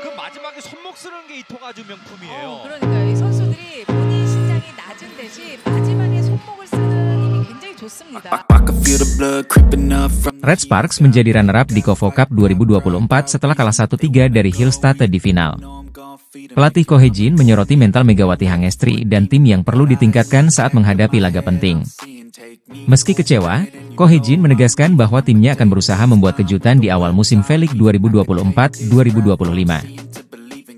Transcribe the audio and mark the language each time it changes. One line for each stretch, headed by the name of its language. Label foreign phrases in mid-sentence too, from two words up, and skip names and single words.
Korean: 마지막에 손목 쓰는 게 이 토가주 명품이에요. 그러니까요. 이 선수들이 본인 신장이 낮은 대신 마지막에 손목을 쓰는 힘이 굉장히 좋습니다.
Indonesian: Red Sparks menjadi runner-up di Kofo Cup 2024 setelah kalah 1-3 dari Hillstatte di final. Pelatih Ko Hee-jin menyoroti mental Megawati Hangestri dan tim yang perlu ditingkatkan saat menghadapi laga penting. Meski kecewa, Ko Hee-jin menegaskan bahwa timnya akan berusaha membuat kejutan di awal musim V-League 2024-2025.